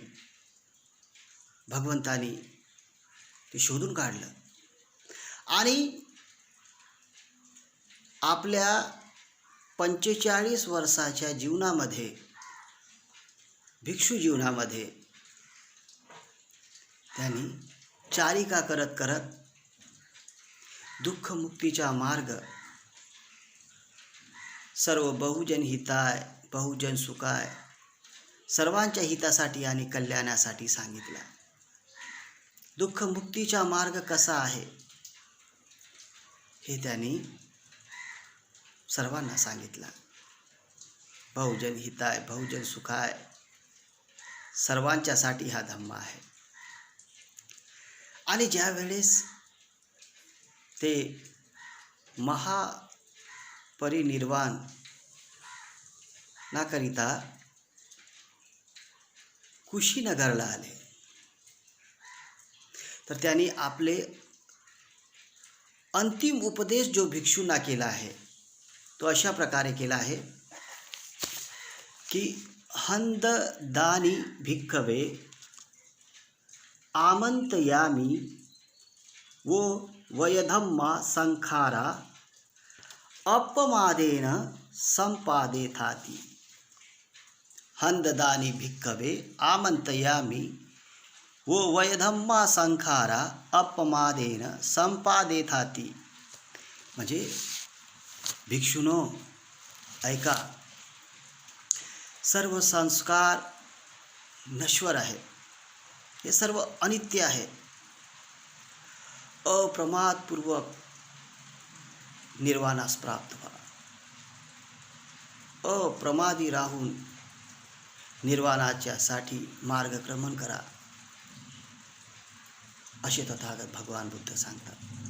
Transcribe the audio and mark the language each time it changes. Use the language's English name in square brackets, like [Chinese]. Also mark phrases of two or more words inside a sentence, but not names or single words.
[Marathi] भगवंतानी ते शोधून काढलं आणि आपल्या 45 वर्षाच्या जीवनामध्ये, भिक्षू जीवनामध्ये त्यांनी चारिका करत करत दुःखमुक्तीचा मार्ग सर्व [Pali] बहुजन हिताय बहुजन सुखाय [Marathi] सर्वांच्या हितासाठी आणि कल्याणासाठी सांगितला. दुःखमुक्तीचा मार्ग कसा आहे हे त्यांनी सर्वांना सांगितला. [Pali] बहुजन हिताय बहुजन सुखाय [Marathi] सर्वांच्यासाठी हा धम्म आहे. आणि ज्या वेळेस ते महापरिनिर्वाण नाकरिता कुशीनगरला आले तर त्यांनी आपले अंतिम उपदेश जो भिक्षूंना केला आहे तो अशा प्रकारे केला आहे [Pali] की हंददानी भिक्खवे आमंतयामी वो वयधम्मा संखारा अपमादेन संपादेथाति। हंददानी भिक्खवे आमंतयामी वो वयधम्मा संखारा अपमादेन संपादेथाति। [Marathi] म्हणजे भिक्षुनो ऐका, सर्व संस्कार नश्वर आहेत, हे सर्व अनित्य आहे। अप्रमादपूर्वक निर्वाणास प्राप्त व्हा, अप्रमादी राहून निर्वाणाच्यासाठी मार्गक्रमण करा, असे तथागत भगवान बुद्ध सांगतात।